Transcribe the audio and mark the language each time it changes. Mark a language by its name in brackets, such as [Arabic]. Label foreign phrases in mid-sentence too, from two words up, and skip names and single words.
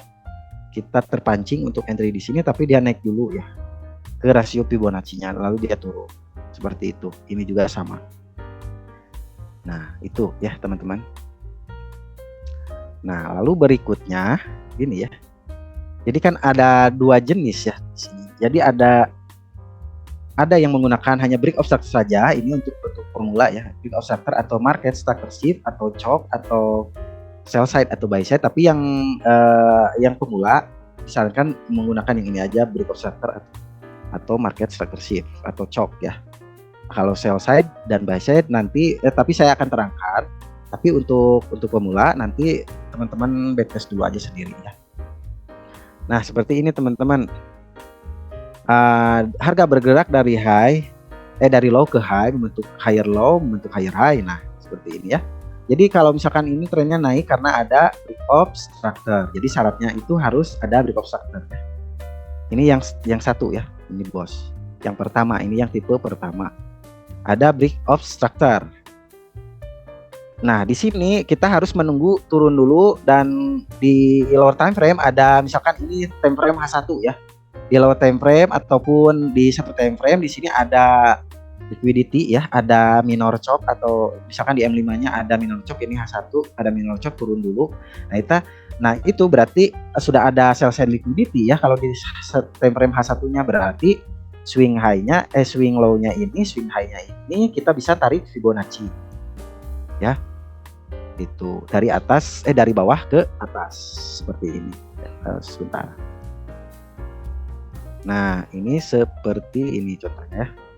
[Indonesian] Kita terpancing untuk entry di sini, tapi dia naik dulu ya ke rasio Fibonacci-nya, lalu dia turun seperti itu. Ini juga sama. Nah itu ya teman-teman. Nah lalu berikutnya ini ya. Jadi kan ada dua jenis ya di sini. Jadi ada yang menggunakan hanya [English] break of structure [Indonesian] saja. Ini untuk formula ya, [English] break of structure [Indonesian] atau [English] market structure shift [Indonesian] atau chop atau [English] sell side [Indonesian] atau [English] buy side. [Indonesian] Tapi yang pemula misalkan menggunakan yang ini aja, [English] break of structure [Indonesian] atau [English] market structure shift [Indonesian] atau chop ya. Kalau [English] sell side [Indonesian] dan [English] buy side [Indonesian] nanti tapi saya akan terangkan. Tapi untuk pemula nanti teman-teman backtest dulu aja sendiri ya. Nah seperti ini teman-teman. Harga bergerak dari low ke high, membentuk [English] higher low, [Indonesian] membentuk [English] higher high. [Indonesian] Nah seperti ini ya. Jadi kalau misalkan ini trennya naik karena ada [English] break of structure. [Indonesian] Jadi syaratnya itu harus ada [English] break of structure. [Indonesian] Ini yang satu ya, ini bos. Yang pertama, ini yang tipe pertama. Ada [English] break of structure. [Indonesian] Nah, di sini kita harus menunggu turun dulu dan di [English] lower time frame [Indonesian] ada misalkan ini [English] time frame [Indonesian] H1 ya. Di [English] lower time frame [Indonesian] ataupun di satu [English] time frame [Indonesian] di sini ada liquidity ya, ada [English] minor chop [Indonesian] atau misalkan di M5-nya ada [English] minor chop, [Indonesian] ini H1 ada [English] minor chop [Indonesian] turun dulu. Nah itu berarti sudah ada [English] sell side liquidity [Indonesian] ya. Kalau di [English] time frame [Indonesian] H1-nya berarti [English] swing low-nya [Indonesian] ini, [English] swing high-nya [Indonesian] ini kita bisa tarik Fibonacci. Ya. Itu dari bawah ke atas seperti ini. Sebentar. Nah, ini seperti ini contohnya ya.